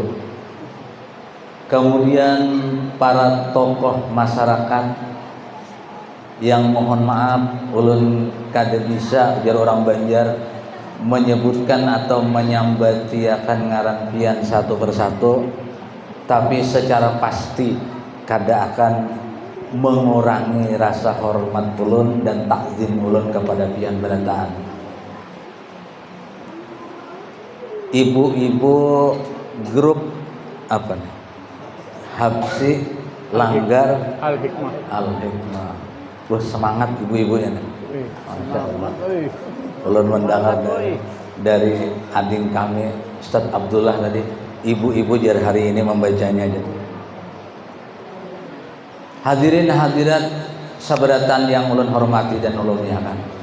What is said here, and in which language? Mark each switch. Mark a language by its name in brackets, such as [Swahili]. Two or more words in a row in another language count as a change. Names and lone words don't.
[Banjar] Kemudian para tokoh masyarakat yang mohon maaf ulun kada bisa jar orang Banjar menyebutkan atau menyambati akan ngaran pian satu persatu, tapi secara pasti kada akan mengurangi rasa hormat ulun dan takzim ulun kepada pian berataan. [Indonesian] ibu-ibu grup apa nih? Habsi Langgar Al-Hikmah. Al-Hikmah. Wah, semangat ibu-ibunya nih. [Arabic] ما شاء الله. [Indonesian] Ulun mendengar dari adik kami Ustaz Abdullah tadi, ibu-ibu jar hari ini membacanya aja. Hadirin hadirat sabaratan yang ulun hormati dan ulun muliakan.